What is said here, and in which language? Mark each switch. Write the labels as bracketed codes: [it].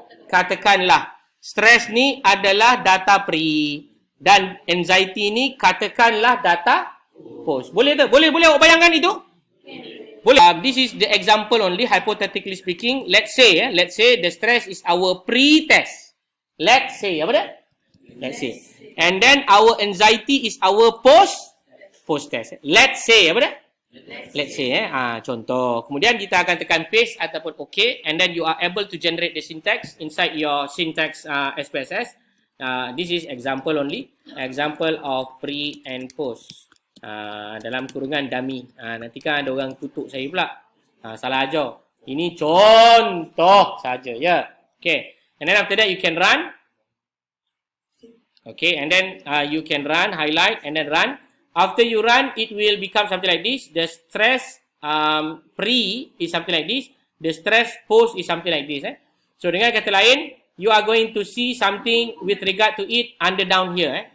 [ms] Katakanlah, stres ni adalah data pre dan anxiety ni katakanlah data post. Boleh tak? Boleh awak bayangkan itu? Boleh. [en] This is the example only, hypothetically speaking. Let's say the stress is our pre-test. Let's say, [ms] apa dia? [en] Let's say. And then our anxiety is our post-test. Let's say, [ms] apa dia? [en] Let's say, [ms] contoh. Kemudian kita akan tekan paste ataupun OK. [en] And then you are able to generate the syntax inside your syntax SPSS. This is example only. Example of pre and post. [ms] Dalam kurungan dummy. Nanti kan ada orang tutup saya pula. Salah ajar. Ini contoh saja. Ya. Okay. [en] And then after that you can run. Okay. And then you can run, highlight, and then run. After you run, it will become something like this. The stress pre is something like this. The stress post is something like this. [ms] So dengan kata lain, [en] you are going to see something with regard to it under down here.